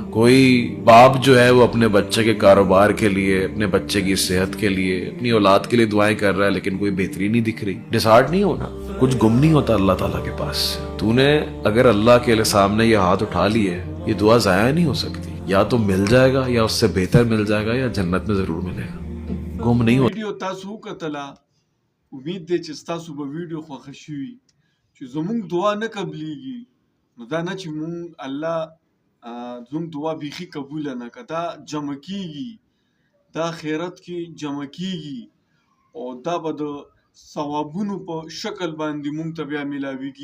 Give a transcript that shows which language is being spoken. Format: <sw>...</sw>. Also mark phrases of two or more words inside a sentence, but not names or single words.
<ur>کوئی باپ جو ہے وہ اپنے بچے کے کاروبار کے لیے، اپنے بچے کی صحت کے لیے، اپنی اولاد کے لیے دعائیں کر رہا ہے، لیکن کوئی بہتری نہیں دکھ رہی. ڈسارڈ نہیں ہونا، کچھ گم نہیں ہوتا اللہ تعالیٰ کے پاس۔ تو نے اگر اللہ کے سامنے یہ ہاتھ اٹھا لیے، یہ دعا ضائع نہیں ہو سکتی. یا تو مل جائے گا یا اس سے بہتر مل جائے گا یا جنت میں ضرور ملے گا، گم نہیں ہوتا.</ur> <ps>ویډیو تاسو وکتله، امید دی چې تاسو به ویډیو خوښه شوي. چې زموږ دعا نه قبليږي نو دا نه چې مونږ الله زموږ دعا بیخي قبوله نه کړه، دا جمع کیږي، دا خیرت کې جمع کیږي او دا به د ثوابونو په شکل باندې مونږ ته بیا میلاویږي.</ps>